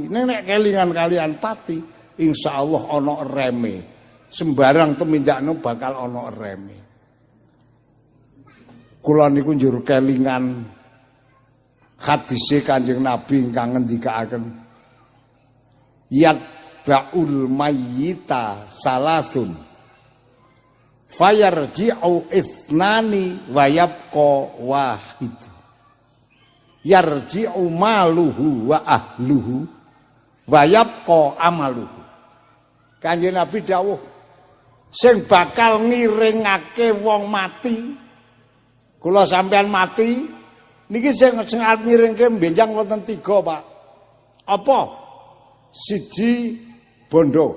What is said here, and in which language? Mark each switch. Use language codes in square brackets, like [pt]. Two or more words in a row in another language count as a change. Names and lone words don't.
[jv] Nek kelingan kalian pati, insyaallah ana reme. Sembarang tumindakno bakal ana reme. Kula niku njur kelingan hadise Kanjeng Nabi ingkang ngendikaaken [ar] يتبع الميت ثلاثة فيرجع اثنان ويبقى واحد. يرجع ماله وأهله ويبقى عمله. [jv] Kanjeng Nabi dawuh sing bakal ngiringake wong mati, kula sampean mati niki sing arep ngiringke benjang wonten 3, Pak. Apa? Siji bondo.